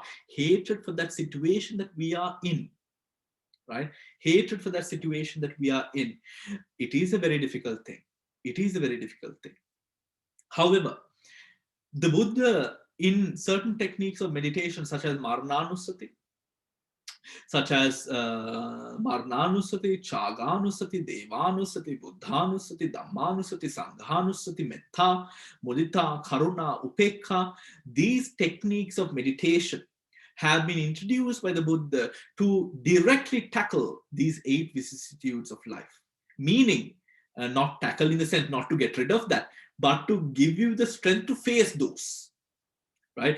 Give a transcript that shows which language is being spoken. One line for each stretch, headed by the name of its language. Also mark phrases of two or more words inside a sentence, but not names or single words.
English: Hatred for that situation that we are in, right? Hatred for that situation that we are in. It is a very difficult thing. It is a very difficult thing. However, the Buddha, in certain techniques of meditation, such as
Pali: Marananusati, Marnanusati, Chaganusati, Devanusati, Buddhanusati, Dhammanusati, Sanghanusati, Metta, Mudita, Karuna, Upekha,
English: these techniques of meditation have been introduced by the Buddha to directly tackle these 8 vicissitudes of life. Meaning, not tackle in the sense not to get rid of that, but to give you the strength to face those. Right?